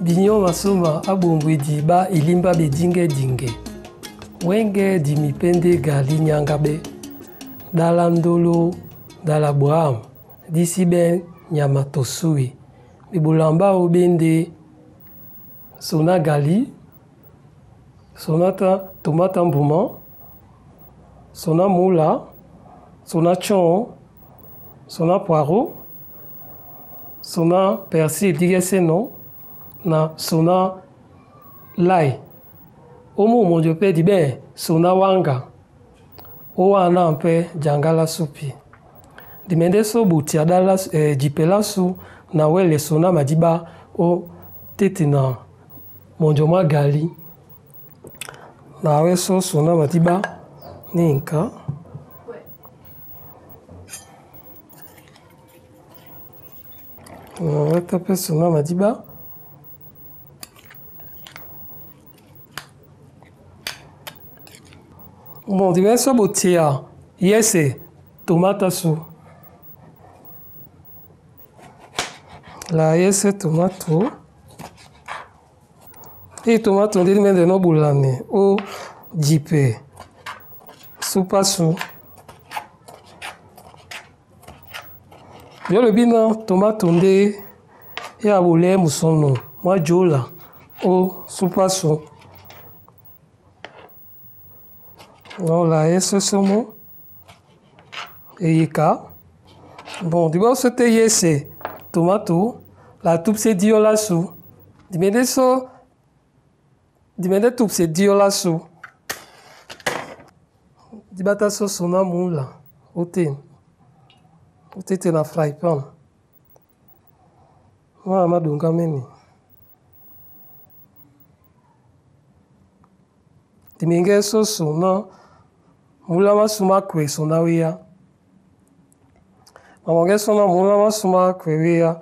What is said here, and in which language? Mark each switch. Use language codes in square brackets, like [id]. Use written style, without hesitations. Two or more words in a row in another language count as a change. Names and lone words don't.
[dua] Nyo masoma abombwidi ba ilimba bedinge dinge. Wenge di mipende gali nyangabe. Dala ndolo, dala boam. Disi ben nyama tosui. Bibulamba obende sona gali. Sonata tomata mbuma. Sona moula. Sona chon. Sona poireau. Sona persil digese non. Na sona lai. Omo monjo pe di ben sona wanga. Owa na mpe jangala supi. Dimende so buti adala jipela su na wele sona madiba o tete na monjo magali. Na we so sona madiba ni nka. Na we tape sona madiba. Bon, di ben so buti ya yese tomata su. La yese tomato. E tomato ndi mende no bulame o jipe. Supa su. Yo le bina tomato ndi ya bule musono. Mwa jola o supa su. Non, la yese somo. E yika. Bon, di ben so te yese tomato. La tup se dio la su. Dimende so. Dimende tup se dio la su. Dibata so sona moula. Ote. Ote te na [en] fry pan. [dua] Wa amadunga meni. Dimenge so sona. Moula masuma kwe sona wea. Mamange sona moula masuma kwe wea.